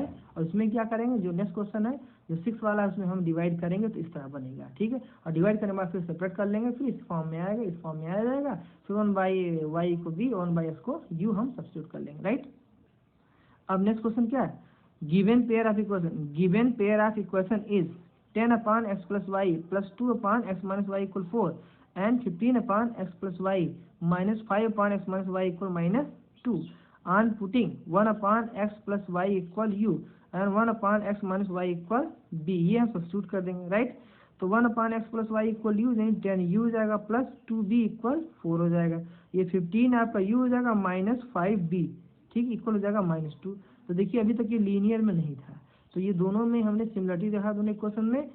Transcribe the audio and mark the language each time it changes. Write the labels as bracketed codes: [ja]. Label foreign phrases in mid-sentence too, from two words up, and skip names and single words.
[hi] और इसमें क्या करेंगे, जो [en] next question [hi] है जो 6 वाला है उसमें हम डिवाइड करेंगे तो इस तरह बनेगा, ठीक है। और डिवाइड करने के बाद फिर सेपरेट कर लेंगे, फिर इस फॉर्म में आएगा, इस फॉर्म में आ जाएगा। फिर 1/y को b 1/s को u हम सब्स्टिट्यूट कर लेंगे, राइट। अब [en] next question [hi] क्या है, [en] given pair of equation is 10/x + y + 2/x - y = 4 and 15/x + y - 5/x - y = -2 on putting [hi] 1/x + y = u and 1/x - y = b। ये हम सब्स्टिट्यूट कर देंगे, राइट। तो 1/x + y = u यानी 10u हो जाएगा प्लस 2b = 4 हो जाएगा। ये 15 आपका u हो जाएगा -5b, ठीक, इक्वल हो जाएगा -2। तो देखिए अभी तक ये लीनियर में नहीं था, तो ये दोनों में हमने सिमिलरिटी देखा दोनों इक्वेशन में।